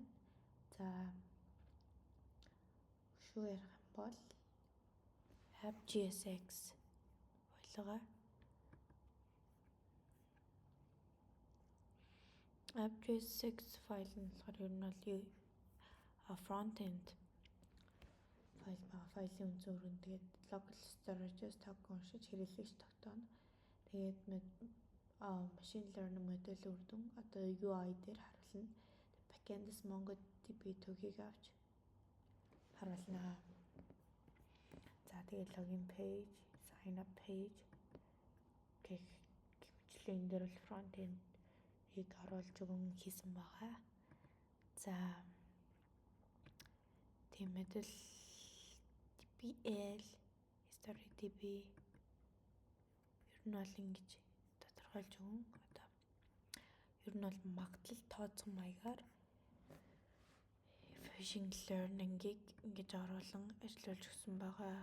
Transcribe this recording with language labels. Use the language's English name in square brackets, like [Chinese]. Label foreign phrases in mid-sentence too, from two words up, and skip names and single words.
[Mongolian] За шуу ярих юм бол app.jsx файлгаа app.jsx файл нь болохоор ер нь бол [English] front end [Mongolian] файл байгаа. Файлын үндсэн үүрэг нь тэгээд [English] local storage- [Mongolian] с токен уншиж хэрэглэгч тогтооно. Тэгээд [English] machine learning [Mongolian] модель үр дүн одоо UI дээр харуулна. Backend-с MongoDB төгийг авч харуулна. За тэгээд [English] login page, sign up page [Mongolian] гэх мэтлээ энэ дээр бол [English] front end- [Mongolian] ийг оруулж өгөн хийсэн байгаа. За тийм мэдэл DBL, StoryDB ер нь бол ингэж тодорхойлж өгөн одоо ер нь бол магадлал тооцох маягаар [English] machine learning- [Mongolian] ийг ингэж оруулан ажиллуулж өгсөн байгаа.